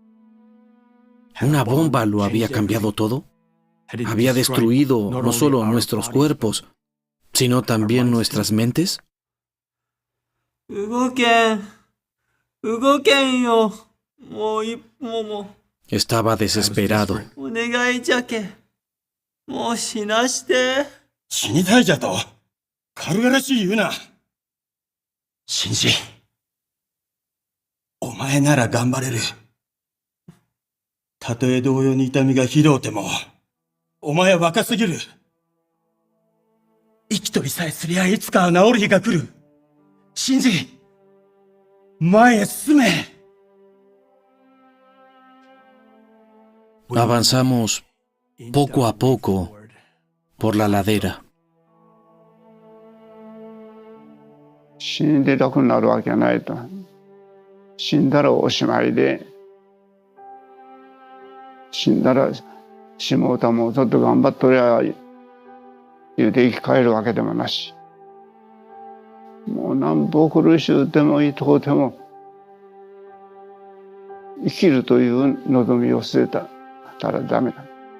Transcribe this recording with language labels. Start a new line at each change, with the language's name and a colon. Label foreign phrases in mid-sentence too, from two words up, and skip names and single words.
Spanish: ¿Una bomba lo había cambiado todo? ¿Había destruido no solo nuestros cuerpos, sino también nuestras mentes?
Japanese: 動けん。動けんよ。もう一歩も。
Spanish: Estaba desesperado.
Japanese: お願いじゃけ。もう死なして。死にたいじゃと。軽々しい言うな。信じ。お前なら頑張れる。たとえ同様に痛みがひどうても、お前は若すぎる。生きとりさえすりゃいつかは治る日が来る。信じ、前へ進め。
Spanish: Avanzamos poco a poco por la ladera.
Japanese: 死んで楽になるわけないと。死んだらおしまいで、死んだらしもうたもちょっと頑張っとりゃ言うて生き返るわけでもなし、もうなんぼ苦しゅうてもいいとこでも生きるという望みを捨てたらダメだ。